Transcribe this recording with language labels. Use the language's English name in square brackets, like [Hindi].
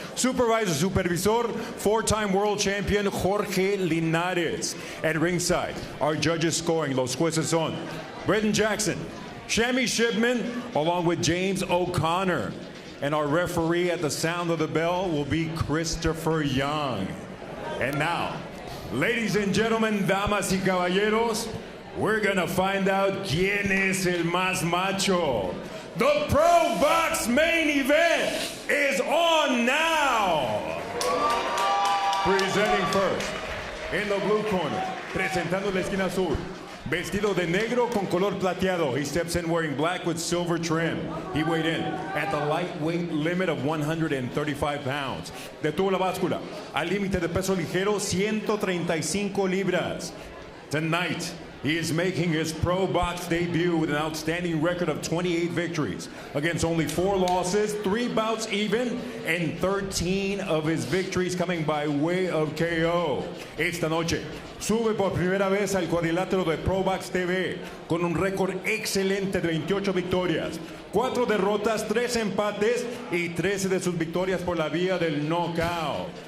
[English] Supervisor, four-time world champion, Jorge Linares. At ringside, our judges scoring, los jueces son Brendan Jackson, Shammy Shipman, along with James O'Connor. And our referee at the sound of the bell will be Christopher Young. And now, ladies and gentlemen, damas y caballeros, we're gonna find out quién es el más macho. The ProBox main event is on now. Presenting first, in the blue corner, [Spanish] presentando la esquina azul, vestido de negro con color plateado. [English] He steps in wearing black with silver trim. He weighed in at the lightweight limit of 135 pounds. [Spanish] Detuvo la báscula al límite de peso ligero, 135 libras. [English] Tonight, he is making his ProBox debut with an outstanding record of 28 victories against only 4 losses, 3 bouts even, and 13 of his victories coming by way of KO. [Spanish] Esta noche, sube por primera vez al cuadrilátero de ProBox TV con un récord excelente de 28 victorias, 4 derrotas, 3 empates y 13 de sus victorias por la vía del knockout.